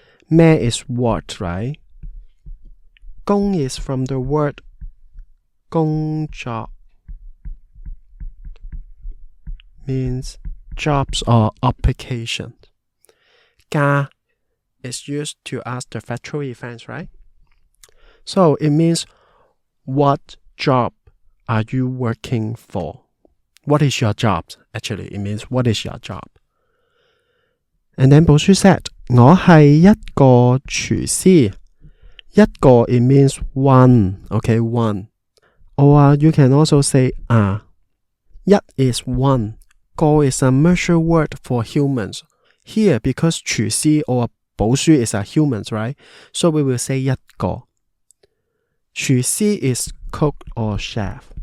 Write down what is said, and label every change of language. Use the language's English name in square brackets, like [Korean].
[English] 咩 is what, right? 工 is from the word 工作 means jobs or occupation. 加 is used to ask the factual events, right? So it means what job are you working for? What is your job? Actually, it means what is your job? And then 寶書 said, [Cantonese] 我係一個廚師。 [English] 一個 it means one, okay, one. Or you can also say 一 is one. 個 is a measure word for humans. Here, because 廚師 or 寶書 is a humans, right? So we will say 一個。 廚師 is cook or chef.